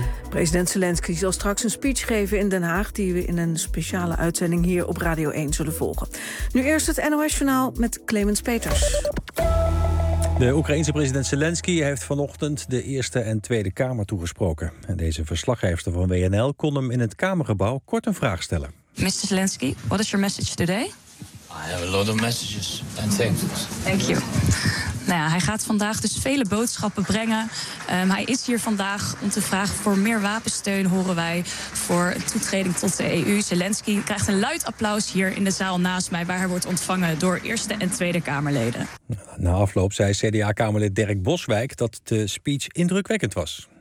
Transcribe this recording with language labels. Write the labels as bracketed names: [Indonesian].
[Dutch] President Zelensky zal straks een speech geven in Den Haag, die we in een speciale uitzending hier op Radio 1 zullen volgen. Nu eerst het NOS-journaal met Clemens Peters. De Oekraïense president Zelensky heeft vanochtend de Eerste en Tweede Kamer toegesproken. En deze verslaggever van WNL kon hem in het Kamergebouw kort een vraag stellen. [English] Mr. Zelensky, what is your message today? I have a lot of messages and thanks. Thank you. [Dutch] Nou ja, hij gaat vandaag dus vele boodschappen brengen. Hij is hier vandaag om te vragen voor meer wapensteun, horen wij, voor toetreding tot de EU. Zelensky krijgt een luid applaus hier in de zaal naast mij, waar hij wordt ontvangen door Eerste en Tweede Kamerleden. Na afloop zei CDA-Kamerlid Dirk Boswijk dat de speech indrukwekkend was.